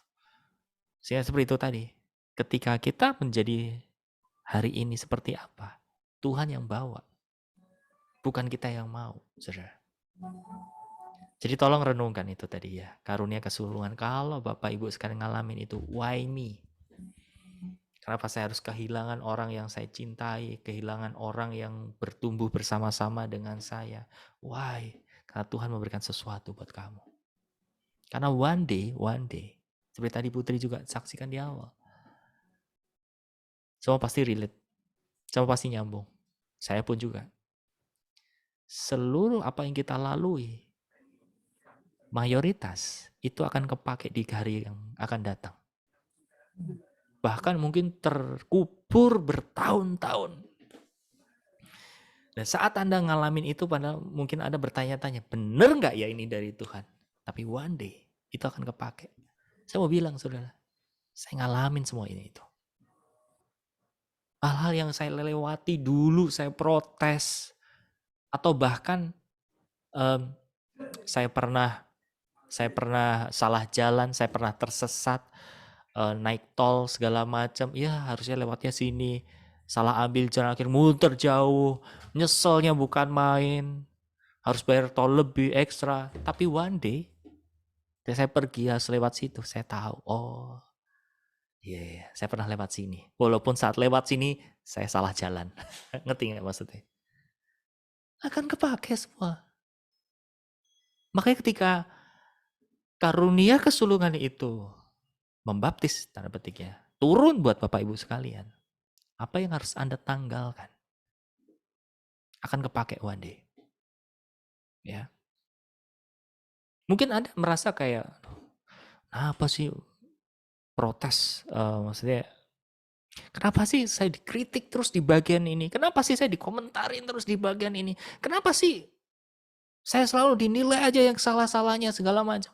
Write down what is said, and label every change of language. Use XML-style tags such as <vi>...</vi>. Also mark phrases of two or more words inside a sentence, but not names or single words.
<id>Saya seperti itu tadi. Ketika kita menjadi hari ini seperti apa, Tuhan yang bawa, bukan kita yang mau, saudara. Jadi tolong renungkan itu tadi ya, karunia kesulungan. Kalau Bapak Ibu sekarang ngalamin itu,</id> <en>why me?</en> <id>Kenapa saya harus kehilangan orang yang saya cintai, kehilangan orang yang bertumbuh bersama-sama dengan saya?</id> <en>Why?</en> <id>Karena Tuhan memberikan sesuatu buat kamu. Karena</id> <en>one day,</en> <id>seperti tadi Putri juga saksikan di awal. Semua pasti relate, semua pasti nyambung. Saya pun juga. Seluruh apa yang kita lalui, mayoritas itu akan kepake di hari yang akan datang. Bahkan mungkin terkubur bertahun-tahun. Dan saat Anda ngalamin itu, mungkin Anda bertanya-tanya, bener nggak ya ini dari Tuhan? Tapi</id> <en>one day</en> <id>itu akan kepake. Saya mau bilang saudara, saya ngalamin semua ini itu. Hal-hal yang saya lewati dulu, saya protes. Atau bahkan saya pernah salah jalan, saya pernah tersesat, naik tol segala macam, ya harusnya lewatnya sini, salah ambil jalan akhir muter jauh, nyeselnya bukan main, harus bayar tol lebih ekstra. Tapi</id> <en>one day</en> <id>saya pergi harus lewat situ, saya tahu, oh saya pernah lewat sini, walaupun saat lewat sini saya salah jalan. Ngerti nggak maksudnya? Akan kepake semua. Makanya ketika karunia kesulungan itu membaptis, tanda petiknya, turun buat Bapak Ibu sekalian. Apa yang harus Anda tanggalkan? Akan kepake</id> <en>one day.</en> <id>Ya. Mungkin Anda merasa kayak, apa sih protes? Maksudnya, kenapa sih saya dikritik terus di bagian ini? Kenapa sih saya dikomentarin terus di bagian ini? Kenapa sih saya selalu dinilai aja yang salah-salahnya segala macam?</id>